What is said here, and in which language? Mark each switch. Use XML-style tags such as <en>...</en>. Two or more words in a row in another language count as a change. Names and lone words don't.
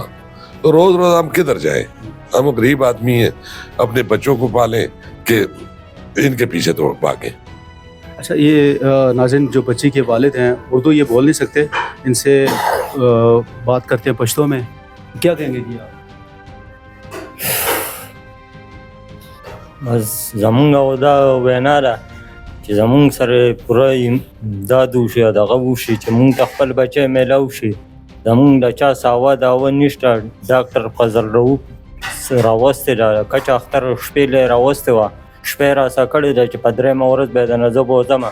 <ur>تو روز ہم کدھر جائیں, ہم غریب آدمی ہیں, اپنے بچوں کو پالیں کہ ان کے پیچھے تو بھاگیں. اچھا یہ ناظرین جو بچی کے والد ہیں اردو یہ بول نہیں سکتے, ان سے بات کرتے ہیں پشتو میں, کیا کہیں گے جی آپ؟</ur> <ps>بس زمونږ او دا وینا ده چې زمونږ سره پوره امداد وشي او دغه وشي چې مونږ ته خپل بچی میلاو شي. زمونږ د چا ساوه داوه نشته. ډاکټر فضل رؤف راوستې ده, کچه اختر شپې له راوستې وه, شپه یې راسه کړې ده چې په 3مه ورځ به یې د نه زه بوځمه.</ps>